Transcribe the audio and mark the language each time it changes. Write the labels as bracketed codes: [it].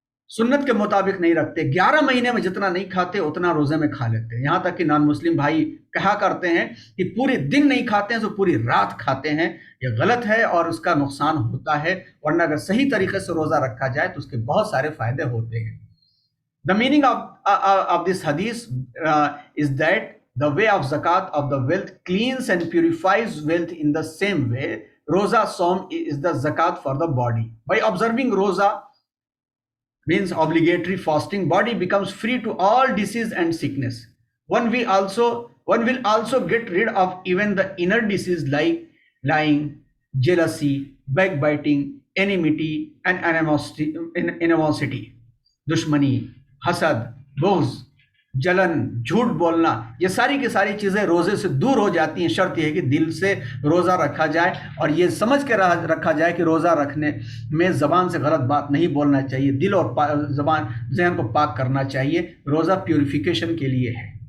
[ur] سنت کے مطابق نہیں رکھتے، 11 مہینے میں جتنا نہیں کھاتے اتنا روزے میں کھا لیتے ہیں۔ یہاں تک کہ نان مسلم بھائی کہا کرتے ہیں کہ پورے دن نہیں کھاتے ہیں تو پوری رات کھاتے ہیں۔ یہ غلط ہے اور اس کا نقصان ہوتا ہے، ورنہ اگر صحیح طریقے سے روزہ رکھا جائے تو اس کے بہت سارے فائدے ہوتے ہیں۔ [en] The meaning of this hadith is that the way of zakat of the wealth cleans and purifies wealth in the same way. Roza Som is the zakat for the body. By observing Roza, means obligatory fasting, body becomes free to all disease and sickness. One will also get rid of even the inner disease like lying, jealousy, backbiting, enmity, and animosity, [ur] دشمنی، حسد، بغض، جلن، جھوٹ بولنا، یہ ساری کی ساری چیزیں روزے سے دور ہو جاتی ہیں۔ شرط یہ ہے کہ دل سے روزہ رکھا جائے اور یہ سمجھ کے رکھا جائے کہ روزہ رکھنے میں زبان سے غلط بات نہیں بولنا چاہیے، دل اور زبان ذہن کو پاک کرنا چاہیے۔ روزہ پیوریفیکیشن کے لیے ہے۔